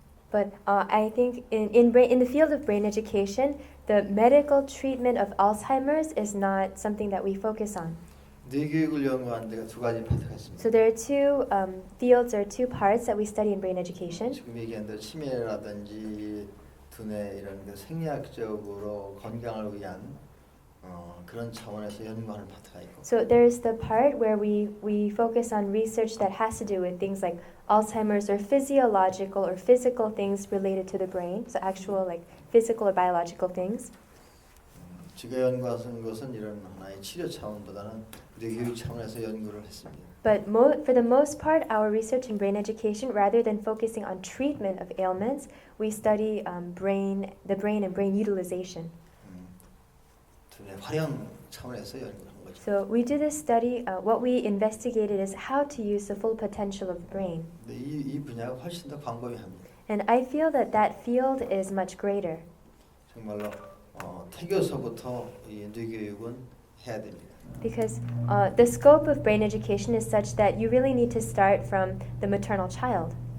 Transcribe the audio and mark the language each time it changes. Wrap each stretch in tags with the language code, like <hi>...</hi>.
<en>But I think in the field of brain education, the medical treatment of Alzheimer's is not something that we focus on.</en> <ko>뇌교육을 연구하는 데가 두 가지 파트가 있습니다.</ko> <en>So there are two fields or two parts that we study in brain education.</en> <ko>지금 얘기한 대로 치매라든지 두뇌 이런 그 생리학적으로 건강을 위한 그런 차원에서 연구하는 파트가 있고</ko> <en>So there's the part where we focus on research that has to do with things like Alzheimer's or physiological or physical things related to the brain. So actual like physical or biological things.</en> <ko>제가 연구한 것은 이런 하나의 치료 차원보다는 뇌교육 차원에서 연구를 했습니다.</ko> <en>But for the most part, our research in brain education, rather than focusing on treatment of ailments, we study the brain and brain utilization.</en> <ko>둘의 활용 차원에서 연구한 거죠.</ko> <en>So we do this study. What we investigated is how to use the full potential of the brain.</en> <ko>근데 이 분야가 훨씬 더 광범위합니다.</ko> <en>And I feel that that field is much greater.</en> <ko>정말로 태교서부터 이 뇌교육은 해야 됩니다.</ko> <en>Because the scope of brain education is such that you really need to start from the maternal child.</en>